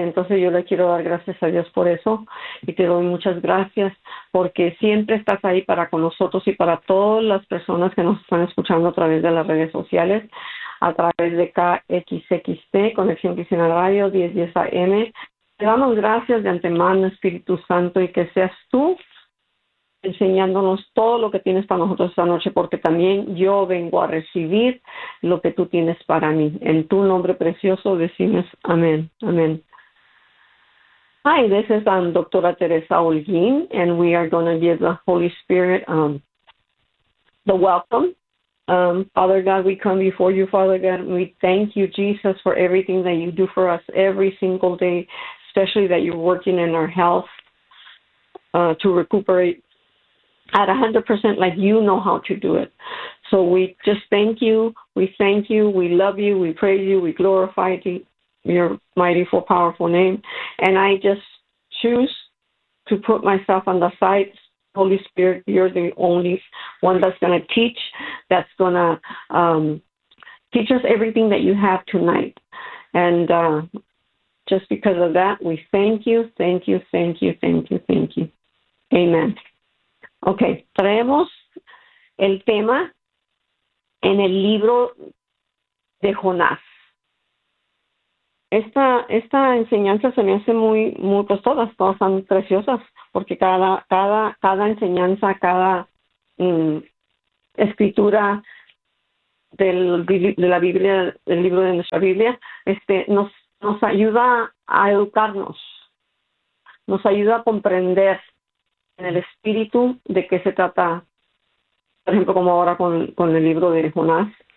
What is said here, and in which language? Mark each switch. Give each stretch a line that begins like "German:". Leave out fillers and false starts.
Spanish: Entonces yo le quiero dar gracias a Dios por eso y te doy muchas gracias porque siempre estás ahí para con nosotros y para todas las personas que nos están escuchando a través de las redes sociales, a través de KXXT, Conexión Cristiana Radio, 1010 AM. Te damos gracias de antemano, Espíritu Santo, y que seas tú enseñándonos todo lo que tienes para nosotros esta noche, porque también yo vengo a recibir lo que tú tienes para mí. En tu nombre precioso decimos amén, amén.
English: Hi, this is Doctora Teresa Holguín, and we are going to give the Holy Spirit the welcome. Father God, we come before you, Father God, and we thank you, Jesus, for everything that you do for us every single day, especially that you're working in our health to recuperate at 100% like you know how to do it. So we just thank you, we thank you, we love you, we praise you, we glorify your mighty, full, powerful name. And I just choose to put myself on the side. Holy Spirit, you're the only one that's going to teach, that's going to teach us everything that you have tonight. And just because of that, we thank you, thank you, thank you, thank you, thank you. Amen.
Spanish: Ok, traemos el tema en el libro de Jonás. Esta enseñanza se me hace muy, muy, pues todas son preciosas, porque cada enseñanza, cada escritura de la Biblia, del libro de nuestra Biblia, nos ayuda a educarnos, nos ayuda a comprender en el espíritu de qué se trata, por ejemplo, como ahora con el libro de Jonás,